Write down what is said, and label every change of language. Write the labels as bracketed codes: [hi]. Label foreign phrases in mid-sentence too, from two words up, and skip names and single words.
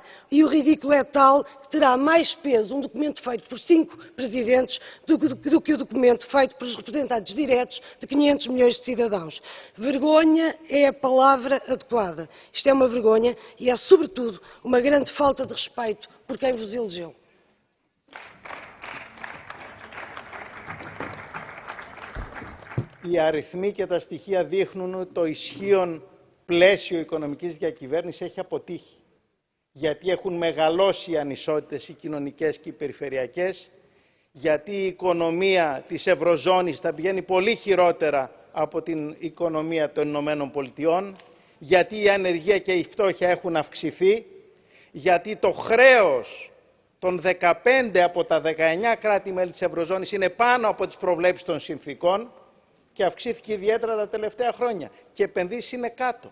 [pt] E o ridículo é tal que terá mais peso um documento feito por 5 presidentes do que o documento feito pelos representantes diretos de 500 milhões de cidadãos. Vergonha é a palavra adequada. Isto é uma vergonha e é, sobretudo, uma grande falta de respeito por quem vos elegeu. [el] Οι αριθμοί και τα στοιχεία δείχνουν ότι το ισχύον πλαίσιο οικονομικής διακυβέρνησης έχει αποτύχει. Γιατί έχουν μεγαλώσει οι ανισότητες οι κοινωνικές και οι περιφερειακές, γιατί η οικονομία της Ευρωζώνης θα πηγαίνει πολύ χειρότερα από την οικονομία των Ηνωμένων Πολιτειών, γιατί η ανεργία και η φτώχεια έχουν αυξηθεί, γιατί το χρέος των 15 από τα 19 κράτη-μέλη της Ευρωζώνης είναι πάνω από τις προβλέψεις των συνθήκων και αυξήθηκε ιδιαίτερα τα τελευταία χρόνια και επενδύσεις είναι κάτω.